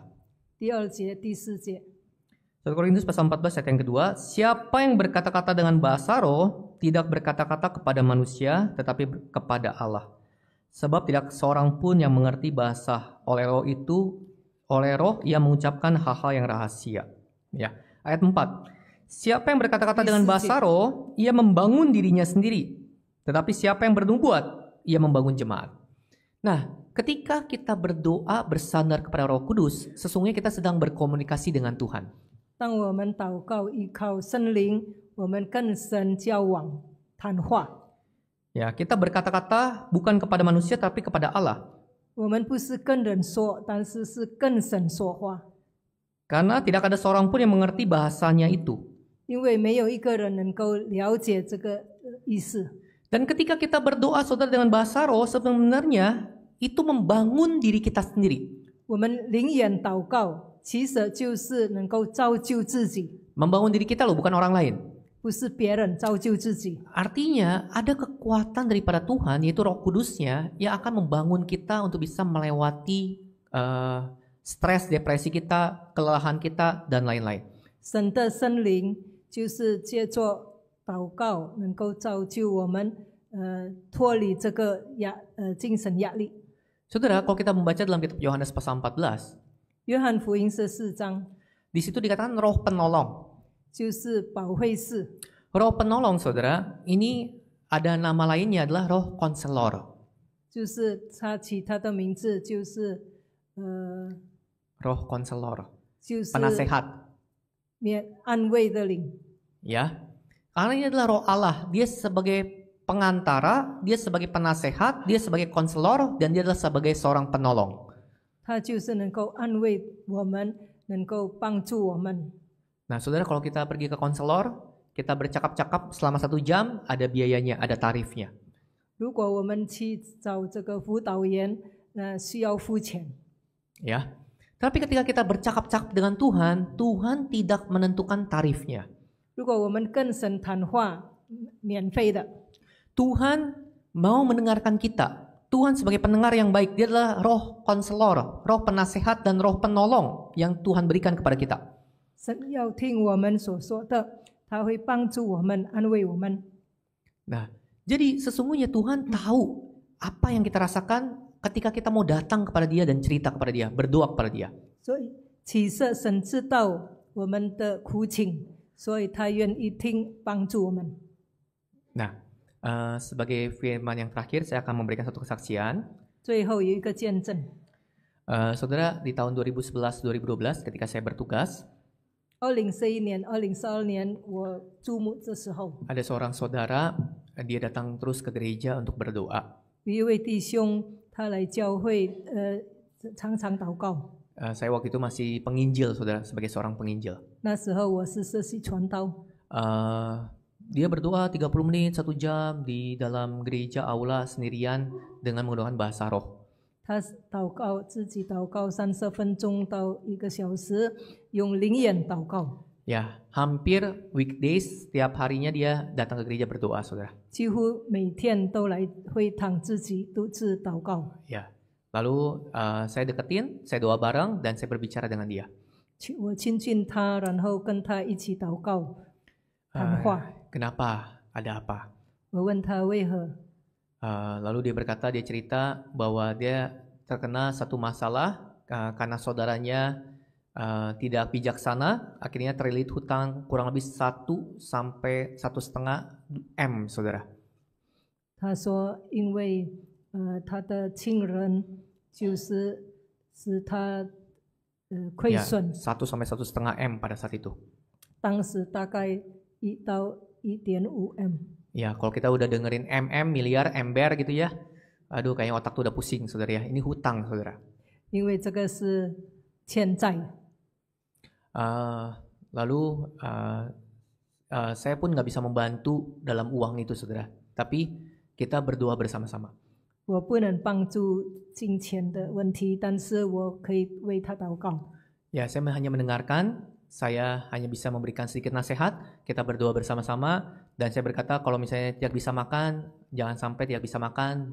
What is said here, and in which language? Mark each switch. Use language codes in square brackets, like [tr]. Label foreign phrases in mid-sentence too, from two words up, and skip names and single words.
[zh] 第2节、第4节。 [id] 1 Korintus pasal 14 ayat yang kedua, siapa yang berkata-kata dengan bahasa roh tidak berkata-kata kepada manusia tetapi kepada Allah. Sebab tidak seorang pun yang mengerti bahasa oleh roh ia mengucapkan hal-hal yang rahasia. Ya, ayat 4. Siapa yang berkata-kata dengan bahasa roh ia membangun dirinya sendiri. Tetapi siapa yang bernubuat ia membangun jemaat. Nah, ketika kita berdoa bersandar kepada Roh Kudus, sesungguhnya kita sedang berkomunikasi dengan Tuhan. [zh] 当我们祷告依靠圣灵，我们跟神交往谈话。 [id] Ya, kita berkata-kata bukan kepada manusia tapi kepada Allah. [zh] 我们不是跟人说，但是是跟神说话。 [id] Karena tidak ada seorang pun yang mengerti bahasanya itu. [zh] 因为没有一个人能够了解这个意思。 [id] Dan ketika kita berdoa saudara dengan bahasa roh, sebenarnya itu membangun diri kita sendiri. [zh] 我们灵眼祷告，其实就是能够造就自己， [id] Membangun diri kita loh, bukan orang lain. [zh] 不是别人造就自己。 [id] Artinya ada kekuatan daripada Tuhan, yaitu Roh Kudusnya yang akan membangun kita untuk bisa melewati stres, depresi kita, kelelahan kita, dan lain-lain. [zh] 神的圣灵就是借着祷告，能够造就我们脱离这个精神压力。 [id] Saudara, kalau kita membaca dalam kitab Yohanes pasal 14, [zh] 约翰福音14章 [id] di situ dikatakan roh penolong. [zh] 就是保惠师， [id] Roh penolong, saudara, ini ada nama lainnya adalah roh konselor. [zh] 就是他其他的名字就是 [id] Roh konselor, [zh] 就是 [id] penasehat. [zh] 安慰的灵。 [id] Ya, karena ini adalah roh Allah. Dia sebagai pengantara, dia sebagai penasehat, dia sebagai konselor, dan dia adalah sebagai seorang penolong. [zh] 他就是能够安慰我们，能够帮助我们。 [id] Nah, saudara, kalau kita pergi ke konselor, kita bercakap-cakap selama 1 jam, ada biayanya, ada tarifnya. [zh] 如果我们去找这个辅导员，需要付钱。 [id] Ya, tapi ketika kita bercakap-cakap dengan Tuhan, Tuhan tidak menentukan tarifnya. [zh] 如果我们跟神谈话，免费的。 [id] Tuhan mau mendengarkan kita. Tuhan sebagai pendengar yang baik, dia adalah roh konselor, roh penasehat, dan roh penolong yang Tuhan berikan kepada kita. [zh] 神要听我们所说的，他会帮助我们，安慰我们。 [id] Nah, jadi sesungguhnya Tuhan tahu apa yang kita rasakan ketika kita mau datang kepada Dia dan cerita kepada Dia, berdoa kepada Dia. [zh] 所以其实神知道我们的苦情，所以他愿意听，帮助我们。 [id] Nah, sebagai firman yang terakhir, saya akan memberikan satu kesaksian. [zh] 最后有一个见证， [id] Saudara, di tahun 2011-2012 ketika saya bertugas, [zh] 2011 年、2012年我注目这时候， [id] ada seorang saudara, dia datang terus ke gereja untuk berdoa. [zh] 有一位弟兄他来教会，常常祷告。 [id] Saya waktu itu masih penginjil, saudara, sebagai seorang penginjil. [zh] 那时候我是实习传道， [id] Dia berdoa 30 menit, 1 jam di dalam gereja aula sendirian dengan menggunakan bahasa roh. [zh] 他祷告自己祷告30分钟到1个小时，用灵言祷告， [id] Ya, hampir weekdays setiap harinya dia datang ke gereja berdoa, saudara. [zh] 几乎每天都来会堂自己独自祷告。 [id] Ya, lalu saya deketin, saya doa bareng dan saya berbicara dengan dia. [zh] 我亲近他，然后跟他一起祷告谈话。 [id] Kenapa? Ada apa? [zh] 我问他为何， [id] Lalu dia berkata, dia cerita bahwa dia terkena satu masalah karena saudaranya tidak bijaksana, akhirnya terlilit hutang kurang lebih 1 sampai 1,5 M, saudara. [zh] 他说因为他的亲人就是使他亏 [id] Ya, [zh] 损， [id] 1 sampai 1,5 M pada saat itu. [zh] 当时大概1到1.5 M。 [id] Ya, kalau kita udah dengerin miliar, ember gitu ya. Aduh, kayaknya otak tuh udah pusing, saudara ya. Ini hutang, saudara. [zh] 因为这个是欠债， [id] Lalu saya pun nggak bisa membantu dalam uang itu, saudara. Tapi kita berdoa bersama-sama. [zh] 我不能帮助金钱的问题，但是我可以为他祷告。 [id] Ya, saya hanya mendengarkan. Saya hanya bisa memberikan sedikit nasihat. Kita berdoa bersama-sama. Dan saya berkata, kalau misalnya tidak bisa makan, jangan sampai tidak bisa makan.